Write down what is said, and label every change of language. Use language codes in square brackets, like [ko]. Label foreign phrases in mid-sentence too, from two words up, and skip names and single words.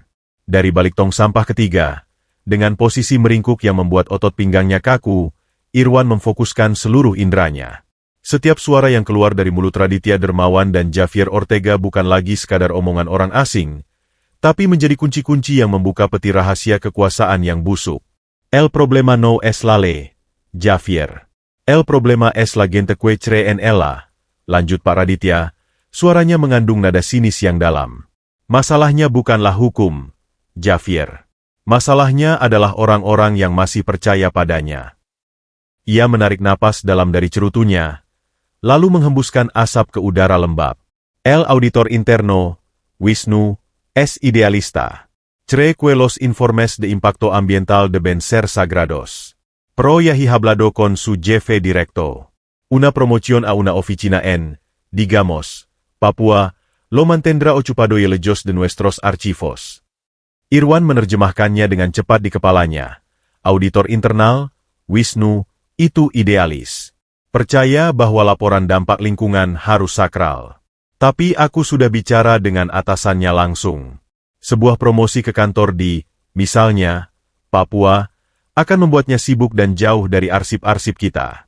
[id] Dari balik tong sampah ketiga, dengan posisi meringkuk yang membuat otot pinggangnya kaku, Irwan memfokuskan seluruh inderanya. Setiap suara yang keluar dari mulut Raditya Dermawan dan Javier Ortega bukan lagi sekadar omongan orang asing, tapi menjadi kunci-kunci yang membuka peti rahasia kekuasaan yang busuk. [es] El problema no es la ley, Javier. El problema es la gente que cree en ella, [id] lanjut Pak Raditya, suaranya mengandung nada sinis yang dalam. Masalahnya bukanlah hukum, Javier. Masalahnya adalah orang-orang yang masih percaya padanya. Ia menarik napas dalam dari cerutunya, lalu menghembuskan asap ke udara lembab. [es] El auditor interno, Wisnu, es idealista. Cree que los informes de impacto ambiental deben ser sagrados. Pro y hablado con su jefe directo. Una promoción a una oficina en, digamos, Papua, lo mantendrá ocupado y lejos de nuestros archivos. [id] Irwan menerjemahkannya dengan cepat di kepalanya. Auditor internal, Wisnu, itu idealis. Percaya bahwa laporan dampak lingkungan harus sakral. Tapi aku sudah bicara dengan atasannya langsung. Sebuah promosi ke kantor di, misalnya, Papua, akan membuatnya sibuk dan jauh dari arsip-arsip kita.